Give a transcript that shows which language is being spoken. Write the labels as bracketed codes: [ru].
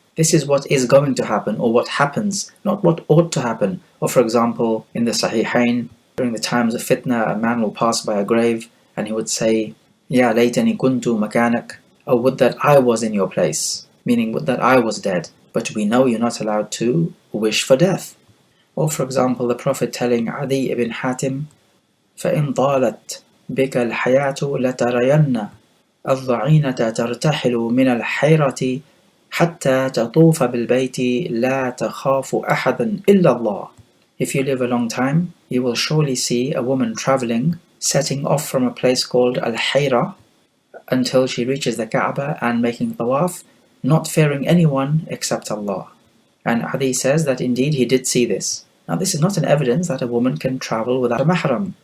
[en] This is what is going to happen, or what happens, not what ought to happen. Or for example, in the Sahihain, during the times of fitna, a man will pass by a grave and he would say, [ar] Ya laytani kuntu makanak, [en] oh, would that I was in your place, meaning would that I was dead. But we know you're not allowed to wish for death. Or for example, the Prophet telling Adi ibn Hatim, [ar] فَإِنْ طَالَتْ بِكَ الْحَيَاةُ لَتَرَيَنَّ الضَّعِينَةَ تَرْتَحِلُ مِنَ الْحَيْرَةِ حَتَّى تَطُوفَ بِالْبَيْتِ لَا تَخَافُ أَحَدًا إِلَّا اللَّهِ. [en] If you live a long time, you will surely see a woman traveling, setting off from a place called Al-Hayra until she reaches the Kaaba and making tawaf, not fearing anyone except Allah. And Adi says that indeed he did see this. Now this is not an evidence that a woman can travel without a mahram.